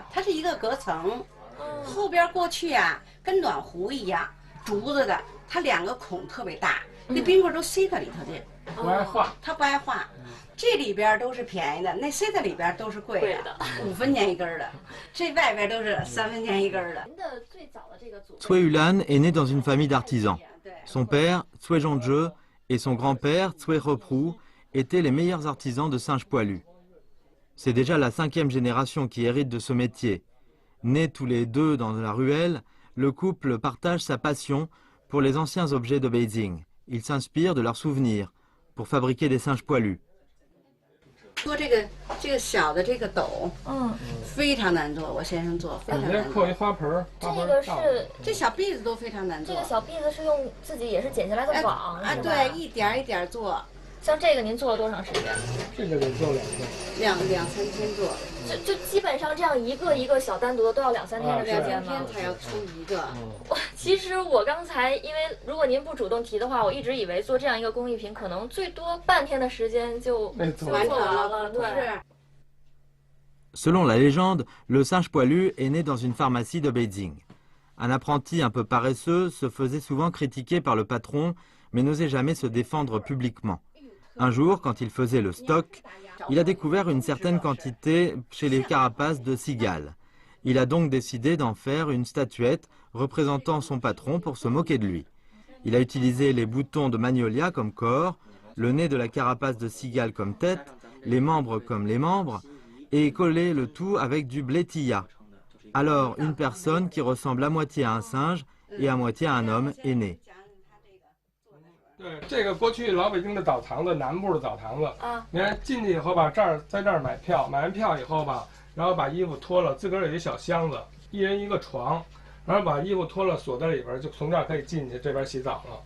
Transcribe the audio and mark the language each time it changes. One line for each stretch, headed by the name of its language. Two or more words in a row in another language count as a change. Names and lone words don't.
Chinese: 它是一个隔层，后边过去啊跟暖壶一样，竹子的，它2个孔特别大，那冰棍都塞在里头去，不爱化，它不爱化。这里边都是便宜的，那塞在里边都是贵的，5分钱一根的，这外边都是3分钱一根的。
French: Cui Yulan est né dans une famille d'artisans. Son père, Cui Zhongzhe, et son grand-père, Cui Reprou, étaient les meilleurs artisans de singes poilus. C'est déjà la 5e génération qui hérite de ce métier. Nés tous les deux dans la ruelle, le couple partage sa passion pour les anciens objets de Beijing. Il s'inspire de leurs souvenirs pour fabriquer des singes poilus.
Chinese: 做这个小的这个斗，非常难做，我先生做非常难做。扣一花盆儿，这个是这小篦子都非常难做。这个小篦子是用自己也是剪下来的网啊，对，一点一点做。像这个您做了多长时间？这个得做2天，2、3天做。就基本上这样一个一个小单独的都要2、3天的时间吗？才要出一个。其实我刚才因为如果您不主动提的话，我一直以为做这样一个工艺品可能最多半天的时间就完成了，对。
French: Selon la légende, le singe poilu est né dans une pharmacie de Beijing. Un apprenti un peu paresseux se faisait souvent critiquer par le patron, mais n'osait jamais se défendre publiquement. Un jour, quand il faisait le stock, il a découvert une certaine quantité chez les carapaces de cigales. Il a donc décidé d'en faire une statuette représentant son patron pour se moquer de lui. Il a utilisé les boutons de magnolia comme corps, le nez de la carapace de cigale comme tête, les membres comme les membres, et collé le tout avec du blétilla. Alors, une personne qui ressemble à moitié à un singe et à moitié à un homme est née.
Chinese: 对，这个过去老北京的澡堂子，南部的澡堂子啊，你看进去以后吧，在这儿买票，买完票以后吧，然后把衣服脱了，自个儿有一小箱子，一人一个床，然后把衣服脱了锁在里边，就从这儿可以进去这边洗澡了。